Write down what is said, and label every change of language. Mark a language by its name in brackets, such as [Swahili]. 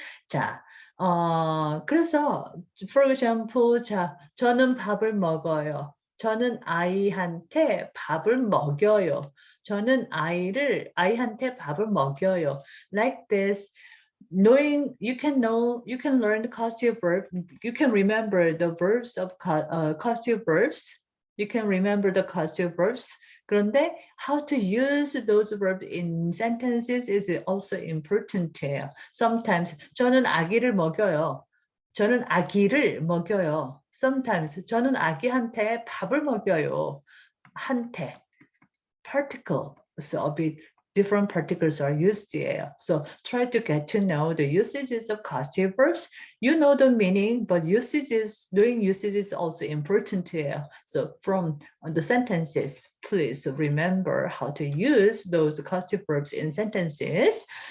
[Korean] 자, 그래서 [English] for example, [Korean] 자, 저는 밥을 먹어요. 저는 아이한테 밥을 먹여요. 저는 아이한테 밥을 먹여요. [English] Like this, knowing you can learn the causative verb. You can remember the verbs of causative verbs. You can remember the causative verbs. [Korean] 그런데 [English] how to use those verbs in sentences is also important. Sometimes [Korean] 저는 아기를 먹여요. 저는 아기를 먹여요. [English] Sometimes [Korean] 저는 아기한테 밥을 먹여요. [English] 한테. Particle. So a bit different particles are used here. So try to get to know the usages of causative verbs. You know the meaning, but doing usage is also important here. So from the sentences, please remember how to use those causative verbs in sentences.